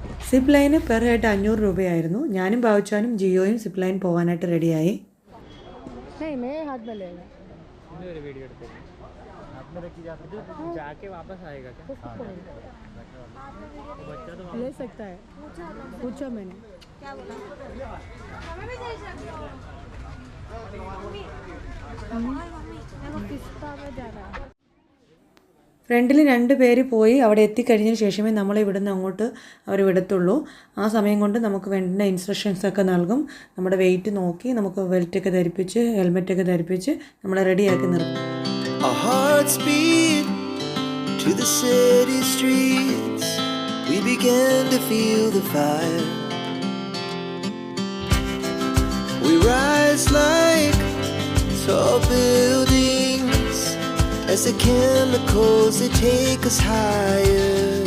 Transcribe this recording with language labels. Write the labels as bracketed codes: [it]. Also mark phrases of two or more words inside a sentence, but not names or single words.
[en] zip line per head [ml] 500 രൂപയായിരുന്നു. ഞാനും ഭാവിച്ചാനും ജിയോയും [en] zip line [ml] പോകാനായിട്ട് റെഡിയായി. [hi] ले सकता है, पूछा मैंने. [ml] ഫ്രണ്ടിൽ 2 പേര് പോയി അവിടെ എത്തിക്കഴിഞ്ഞതിന് ശേഷമേ നമ്മളെ ഇവിടുന്ന് അങ്ങോട്ട് അവർ വിടത്തുള്ളൂ. ആ സമയം കൊണ്ട് നമുക്ക് വേണ്ട ഇൻസ്ട്രക്ഷൻസ് ഒക്കെ നൽകും. നമ്മുടെ വെയിറ്റ് നോക്കി നമുക്ക് ബെൽറ്റൊക്കെ ധരിപ്പിച്ച് ഹെൽമെറ്റൊക്കെ ധരിപ്പിച്ച് നമ്മളെ റെഡിയാക്കി നിർത്തും. [en] Our hearts beat to the city streets. We began to feel the fire. We rise like tall buildings as the chemicals they take us higher.